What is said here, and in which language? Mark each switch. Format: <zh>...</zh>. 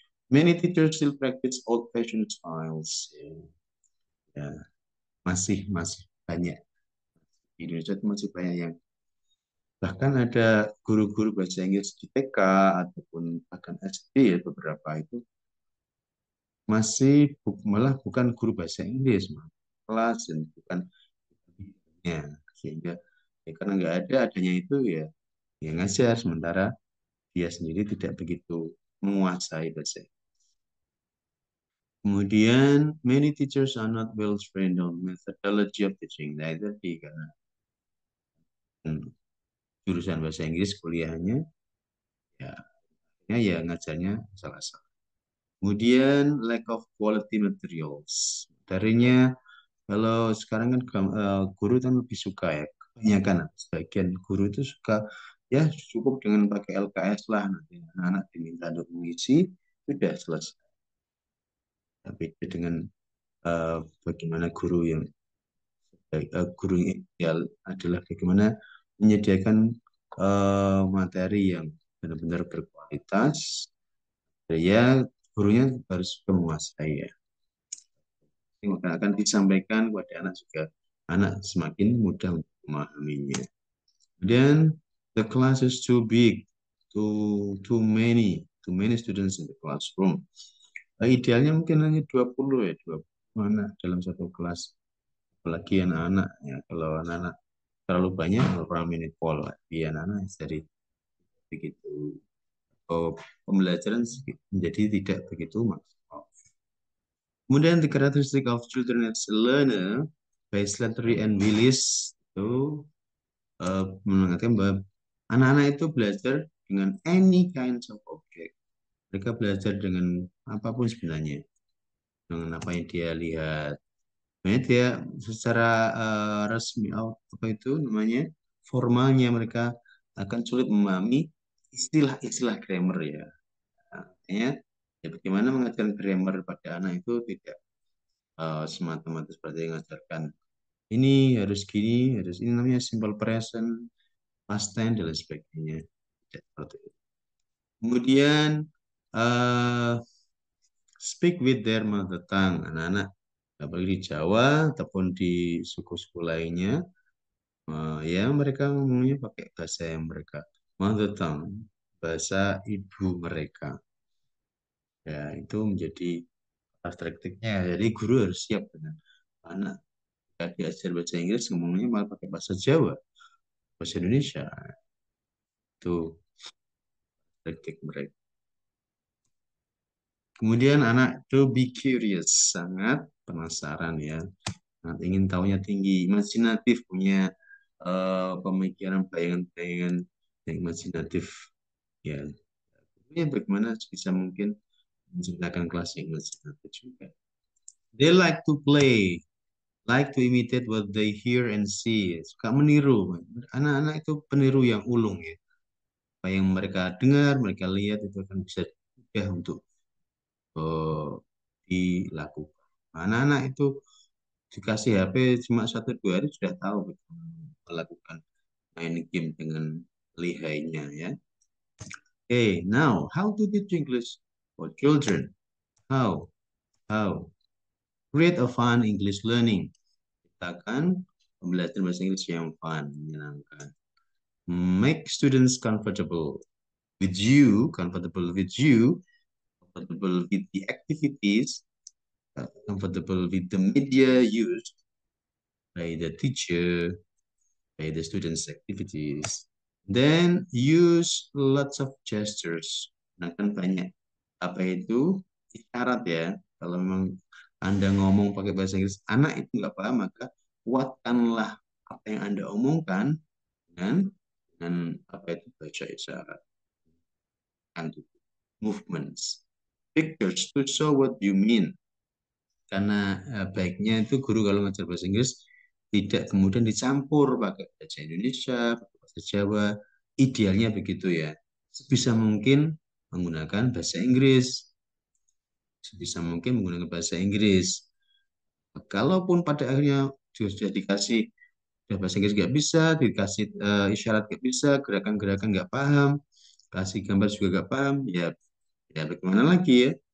<en>Many teachers still practice old-fashioned styles.</en> <id>Ya, masih masih banyak di Indonesia itu masih banyak yang bahkan ada guru-guru bahasa Inggris di TK ataupun bahkan SD, ya beberapa itu masih malah bukan guru bahasa Inggris, malah kelas dan bukan ya, sehingga ya karena nggak ada adanya itu ya yang ngajar, sementara dia sendiri tidak begitu menguasai bahasa. Kemudian</id> <en>many teachers are not well trained on methodology of teaching.</en> <id>Nah, itu karena jurusan bahasa Inggris kuliahnya ya ya ngajarnya salah-salah. Kemudian</id> <en>lack of quality materials.</en> <id>Darinya kalau sekarang kan guru kan lebih suka ya, kebanyakan sebagian guru itu suka ya cukup dengan pakai LKS lah, nanti anak-anak diminta untuk mengisi sudah selesai. Tapi dengan bagaimana guru yang ideal adalah bagaimana menyediakan materi yang benar-benar berkualitas. Ya gurunya harus menguasai ya. Maka akan disampaikan kepada anak juga, anak semakin mudah untuk memahaminya. Kemudian</id> <en>the class is too big, too many students in the classroom.</en> <id>Idealnya mungkin hanya 20 ya, 20 anak dalam satu kelas. Apalagi anak-anak ya, kalau anak-anak terlalu banyak orang minipol, di anak-anak jadi begitu pembelajaran menjadi tidak begitu maksimal. Kemudian</id> <en>the characteristic of children as a learner by Slattery and Willis</en> <id>itu mengatakan bahwa anak-anak itu belajar dengan</id> <en>any kinds of object.</en> <id>Mereka belajar dengan apapun sebenarnya, dengan apa yang dia lihat. Sebenarnya dia secara resmi apa itu namanya formalnya mereka akan sulit memahami istilah-istilah grammar ya. Artinya ya bagaimana mengajarkan grammar pada anak itu tidak semata-mata seperti yang mengajarkan ini harus gini, harus ini namanya simple present, past tense dan lain sebagainya. Tidak seperti itu. Kemudian</id> <en>uh, speak with their mother tongue.</en> <id>Anak-anak baik di Jawa ataupun di suku-suku lainnya, ya mereka ngomongnya pakai bahasa yang mereka</id> <en>mother tongue,</en> <id>bahasa ibu mereka. Ya, itu menjadi prakteknya. Jadi guru harus siap dengan anak diajar bahasa Inggris ngomongnya malah pakai bahasa Jawa, bahasa Indonesia. Itu praktik mereka. Kemudian anak</id> <en>to be curious,</en> <id>sangat penasaran ya, sangat ingin tahunya tinggi, imajinatif, punya pemikiran, bayangan-bayangan yang imajinatif. Ya, ini bagaimana bisa mungkin menciptakan kelas yang imajinatif juga.</id> <en>They like to play, like to imitate what they hear and see.</en> <id>Suka meniru. Anak-anak itu peniru yang ulung ya. Apa yang mereka dengar, mereka lihat itu akan bisa mudah untuk eh, dilakukan. Anak-anak itu dikasih HP cuma 1 2 hari sudah tahu bagaimana melakukan main game dengan lihainya ya.</id> <en>Okay, now how to teach English for children? How? How? Create a fun English learning.</en> <id>Ciptakan pembelajaran bahasa Inggris yang fun, menyenangkan.</id> <en>Make students comfortable comfortable with you, comfortable with the activities, comfortable with the media used by the teacher, by the students' activities. Then use lots of gestures.</en> <id>Nah, kan banyak. Apa itu? Isyarat ya. Kalau memang Anda ngomong pakai bahasa Inggris, anak itu nggak paham, maka kuatkanlah apa yang Anda omongkan dengan apa itu baca isyarat</id> <en>and movements. Pictures to show what you mean.</en> <id>Karena baiknya itu guru kalau ngajar bahasa Inggris tidak kemudian dicampur pakai bahasa Indonesia, pakai bahasa Jawa. Idealnya begitu ya. Sebisa mungkin menggunakan bahasa Inggris. Sebisa mungkin menggunakan bahasa Inggris. Kalaupun pada akhirnya sudah dikasih bahasa Inggris nggak bisa, dikasih isyarat nggak bisa, gerakan-gerakan nggak paham, kasih gambar juga nggak paham, ya ya bagaimana lagi ya?</id>